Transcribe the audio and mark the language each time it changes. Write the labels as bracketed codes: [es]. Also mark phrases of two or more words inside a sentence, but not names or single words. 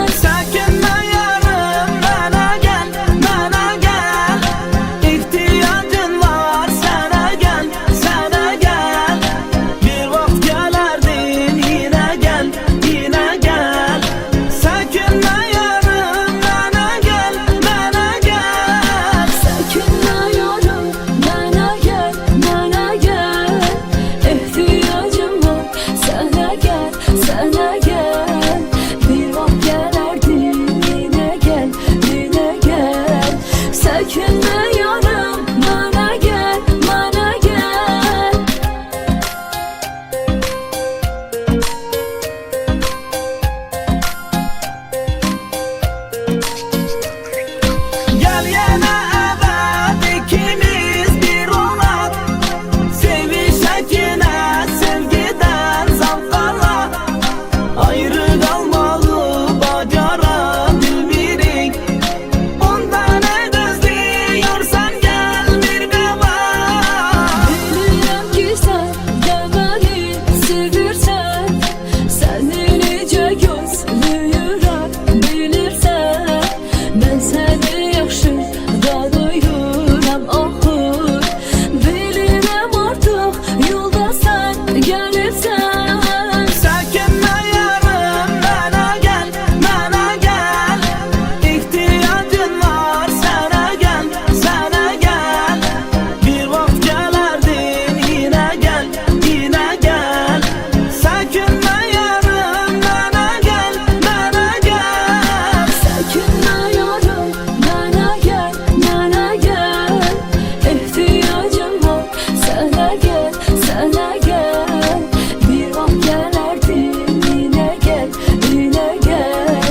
[tr] Çekinme yarım bana gel, bana gel. İhtiyacın var sana gel, sana gel. Bir vakit gelerdin yine gel, yine gel. Çekinme yarım bana gel, bana gel. [az] Çekinmə yarım mənə gəl, mənə gəl. İhtiyacım var sənə gəl, sənə gəl. Bir vaxt gələrdin yenə gəl, yenə gəl. Çekinmə yarım mənə gəl, mənə gəl. [tr] Gel yine evet ikimiz bir olak. Sevişek yine sevgiden zavkala. Ayrı kalmalı [az] bacara bilmirik. [tr] Ondan ne gözlüyorsan gel bir de bak. [az] Bilirəm ki sən də məni sevirsən. Səni necə gözləyirəm bilirsən. Mən səni yaxşı tanıyıram axır. Bilirəm artıq yolda sən gəlirsən. [tr] Çekinme yarım bana gel, bana gel. İhtiyacın var sana gel, sana gel. Bir vakit gelerdin yine gel, yine gel. Çekinme yarım bana gel, bana gel. [az] Çəkinmə yarım mənə gəl, mənə gəl. İhtiyacım var sənə gəl, sənə gəl. Bir vaxt gələrdin yenə gəl, yenə gəl.